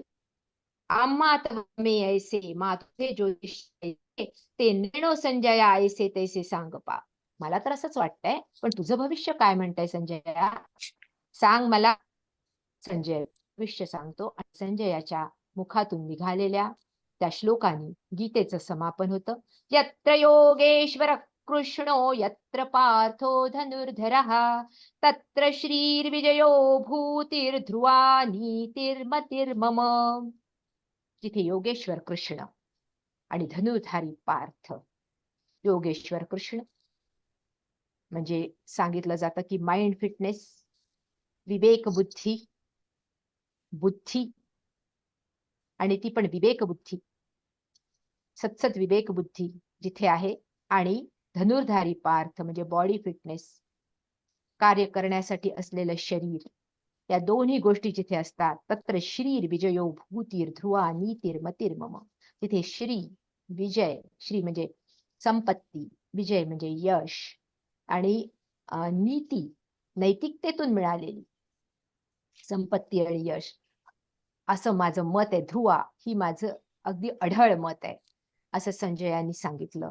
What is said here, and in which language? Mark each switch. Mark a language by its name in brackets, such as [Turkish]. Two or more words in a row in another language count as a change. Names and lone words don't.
[Marathi] आम्हात मे ऐसे मातुझे ज्योतिष ते नेणो संजया ऐसे तैसे सांग पा. मला तर असंच वाटतंय, पण तुझं भविष्य काय म्हणतंय संजया? सांग मला. संजय भविष्य सांगतो आणि संजयाच्या मुखातून निघालेल्या त्या श्लोकांनी गीतेचं समापन होतं. [Sanskrit] यत्र योगेश्वर कृष्णो यत्र पार्थो धनुर्धरः तत्र श्रीर्विजयो भूतिर्ध्रुवा नीतिर्मतिर्मम. [Marathi] जिथे योगेश्वर कृष्ण आणि धनुर्धारी पार्थ. योगेश्वर कृष्ण म्हणजे सांगितलं जातं की [English] mind fitness, [Marathi] विवेक बुद्धी, बुद्धी आणि ती पण विवेक बुद्धी, सत्सत विवेक बुद्धी जिथे आहे. आणि धनुर्धारी पार्थ म्हणजे [English] body fitness, [Marathi] कार्य करण्यासाठी असलेलं शरीर. या दोन्ही गोष्टी जिथे असतात [Sanskrit] तत्र श्रीर विजयो भूतीर ध्रुवा नीतीर मतिर्मम. [Marathi] तिथे श्री विजय, श्री म्हणजे संपत्ती, विजय म्हणजे यश आणि नीती नैतिकतेतून मिळालेली संपत्ती आणि यश, असं माझं मत आहे. ध्रुवा ही माझं अगदी अढळ मत आहे असं संजयानी सांगितलं.